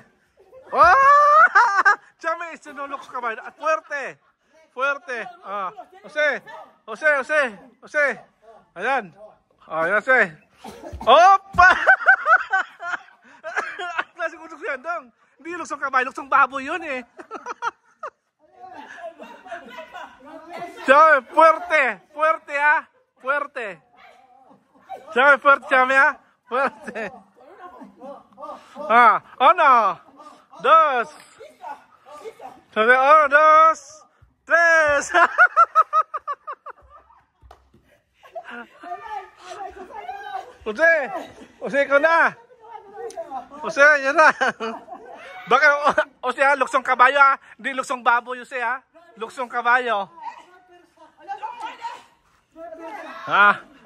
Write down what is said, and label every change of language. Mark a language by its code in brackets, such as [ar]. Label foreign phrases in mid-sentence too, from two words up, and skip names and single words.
[tl] Oh! Chame, sinulukso ka ba? At fuerte. Fuerte. Ah, Jose. Ayan. Oh, yan, Jose. Opa! Ang klaseng utok yan, dong. Hindi luksong kabay, luksong baboy yun eh. Chame, fuerte. Fuerte, ah. Fuerte. Chame, fuerte, Chame, ah. Fuerte. Ah, uno, dos. Chame, uno, dos, tres. Jose, ikaw na. Jose, yan na. Baka, Jose ha, luksong kabayo ha. Hindi luksong baboy, Jose ha. Luksong kabayo. Ha?